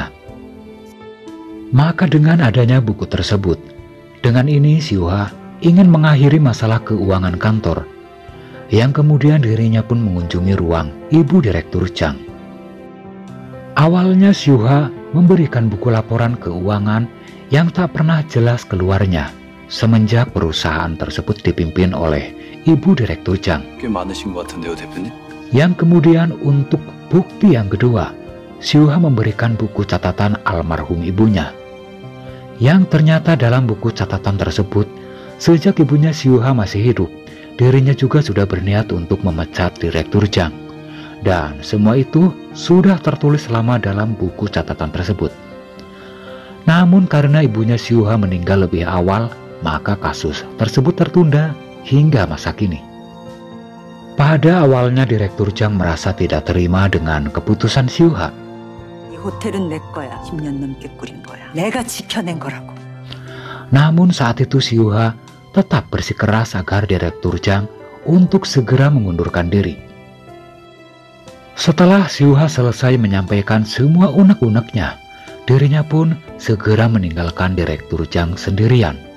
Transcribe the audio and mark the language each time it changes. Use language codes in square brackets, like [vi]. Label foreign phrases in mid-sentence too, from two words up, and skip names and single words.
[id] Maka dengan adanya buku tersebut, dengan ini Siuha ingin mengakhiri masalah keuangan kantor, yang kemudian dirinya pun mengunjungi ruang ibu direktur Chang. Awalnya Siuha memberikan buku laporan keuangan yang tak pernah jelas keluarnya semenjak perusahaan tersebut dipimpin oleh ibu direktur Chang. [ko] 꽤 많으신 것 같은데요, 대표님? [id] Yang kemudian untuk bukti yang kedua, Siuha memberikan buku catatan almarhum ibunya. Yang ternyata dalam buku catatan tersebut, sejak ibunya Siuha masih hidup, dirinya juga sudah berniat untuk memecat direktur Chang. Dan semua itu sudah tertulis lama dalam buku catatan tersebut. Namun karena ibunya Siuha meninggal lebih awal, maka kasus tersebut tertunda hingga masa kini. Pada awalnya direktur Chang merasa tidak terima dengan keputusan Siuha. [ko] 이 호텔은 내 거야. 10년 넘게 꾸린 거야. 내가 지켜낸 거라고. [id] Namun saat itu Siuha tetap bersikeras agar direktur Chang untuk segera mengundurkan diri. Setelah Siuha selesai menyampaikan semua unek-uneknya, dirinya pun segera meninggalkan direktur Chang sendirian.